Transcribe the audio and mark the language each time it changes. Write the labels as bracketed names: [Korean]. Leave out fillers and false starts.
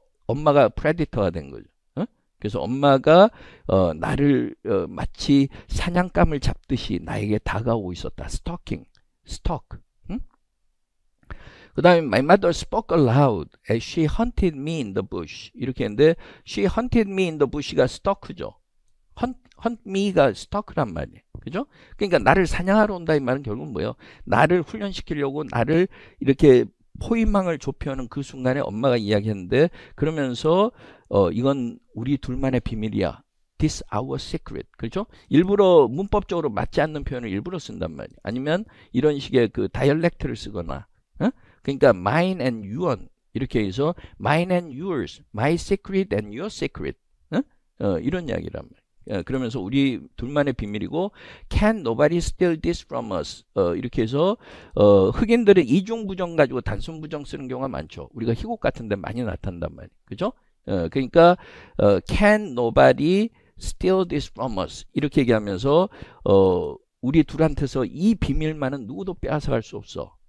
[Korean] 엄마가 프레디터가 된 거죠. 그래서 엄마가 나를 마치 사냥감을 잡듯이 나에게 다가오고 있었다. [English] stalking, stalk. [Korean] 그 다음에 [English] my mother spoke aloud as she hunted me in the bush [Korean] 이렇게 했는데 [English] she hunted me in the bush가 stalk죠. hunt me [Korean] 가 stalk란 말이에요. 그죠? 그러니까 나를 사냥하러 온다 이 말은 결국은 뭐예요? 나를 훈련시키려고 나를 이렇게 포위망을 좁혀오는 그 순간에 엄마가 이야기했는데, 그러면서 이건 우리 둘만의 비밀이야. [English] This our secret. [Korean] 그렇죠? 일부러 문법적으로 맞지 않는 표현을 일부러 쓴단 말이에요. 아니면 이런 식의 그 다이얼렉트를 쓰거나, 그러니까 [English] mine and your [Korean] 이렇게 해서 [English] mine and yours, my secret and your secret. [Korean] 이런 이야기란 말이에요. 그러면서 우리 둘만의 비밀이고 [English] can nobody steal this from us. [Korean] 이렇게 해서 흑인들은 이중부정 가지고 단순부정 쓰는 경우가 많죠. 우리가 희곡 같은 데 많이 나타난단 말이에요. 그죠? 그러니까 [English] can nobody steal this from us [Korean] 이렇게 얘기하면서 우리 둘한테서 이 비밀만은 누구도 빼앗아갈 수 없어.